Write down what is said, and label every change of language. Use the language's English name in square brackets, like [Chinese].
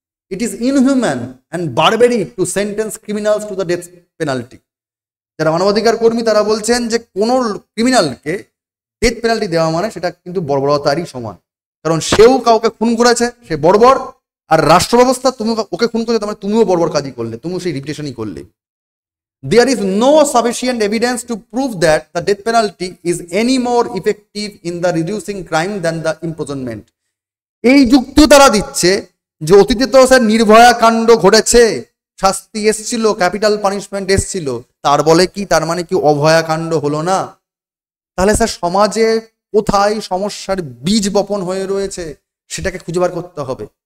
[English] It is inhuman and barbaric to sentence criminals to the death penalty. [Bangla] যারা মানবাধিকার কর্মী তারা বলছেন যে কোনো ক্রিমিনালকে ডেথ পেনাল্টি দেওয়া মানে সেটা কিন্তু বর্বরতারই সমান, কারণ সেও কাউকে খুন করেছে, সে বর্বর, আর রাষ্ট্র ব্যবস্থা তুমি ওকে খুন করেছে, তার তুমিও বর্বর কাজই করলে, তুমিও সেই রিপিটেশনই করলে। [English] There is no sufficient evidence to prove that the death penalty is any more effective in the reducing crime than the imprisonment. [Bangla] এই যুক্তিও তারা দিচ্ছে যে অতীতে তো স্যার নির্ভয়া কাণ্ড ঘটেছে, শাস্তি এসছিল, ক্যাপিটাল পানিশমেন্ট এসছিল, তার বলে কি তার মানে কি অভয়া কাণ্ড হলো না? তাহলে স্যার সমাজে কোথায় সমস্যার বীজ বপন হয়ে রয়েছে সেটাকে খুঁজে বার করতে হবে।